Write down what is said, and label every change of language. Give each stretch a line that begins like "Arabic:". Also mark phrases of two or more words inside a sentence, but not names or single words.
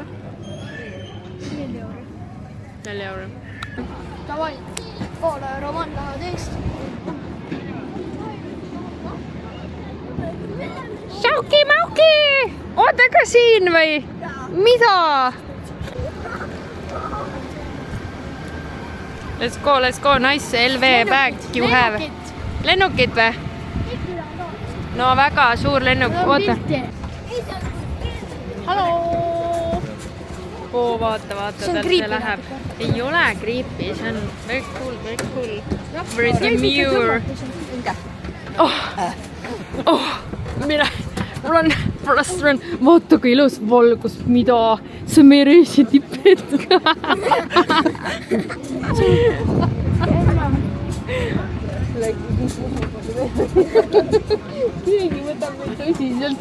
Estonian: 4 euro. 4 euro. Davai, poole euro vanna 11. Šauki, Mauki! Oota ka siin või? Mida?
English: Let's go, nice LV bag you have.
Estonian: Lennukit või? No väga suur lennuk, oota. Hallo! Oo, vaata, tal see läheb. Ei ole creepy, see on
English: very cool. Very demure.
Estonian: Mul on vaata kui ilus valgus, mida? See on meie reisi tipphetk. Keegi võtab meid tõsiselt.